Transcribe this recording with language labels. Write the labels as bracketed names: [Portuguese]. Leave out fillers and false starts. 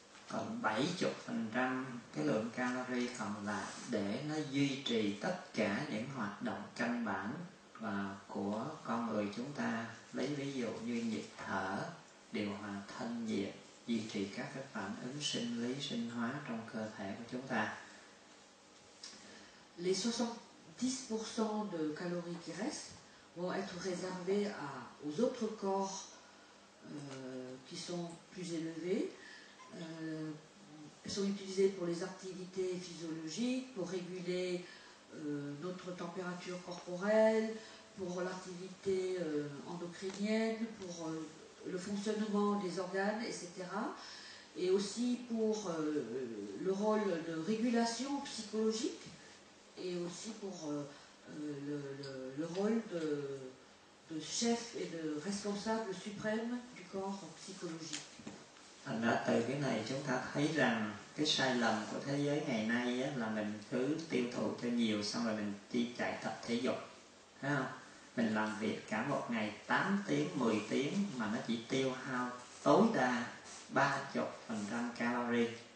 [Vietnamese] Còn 70% cái lượng calorie còn lại để nó duy trì tất cả những hoạt động căn bản và của con người chúng ta. Lấy ví dụ như nhịp thở, điều hòa thân nhiệt, duy trì các cái phản ứng sinh lý, sinh hóa trong cơ thể của chúng ta. [French] Les 70% de calories qui restent vont être réservées aux autres corps qui sont plus élevés. Sont utilisées pour les activités physiologiques, pour réguler notre température corporelle, pour l'activité endocrinienne, pour le fonctionnement des organes, etc. Et aussi pour le rôle de régulation psychologique et aussi pour le rôle de chef et de responsable suprême du corps psychologique. [Vietnamese] Thành ra từ cái này chúng ta thấy rằng cái sai lầm của thế giới ngày nay á, là mình cứ tiêu thụ cho nhiều xong rồi mình đi chạy tập thể dục, thấy không? Mình làm việc cả một ngày 8 tiếng, 10 tiếng mà nó chỉ tiêu hao tối đa 30% calorie.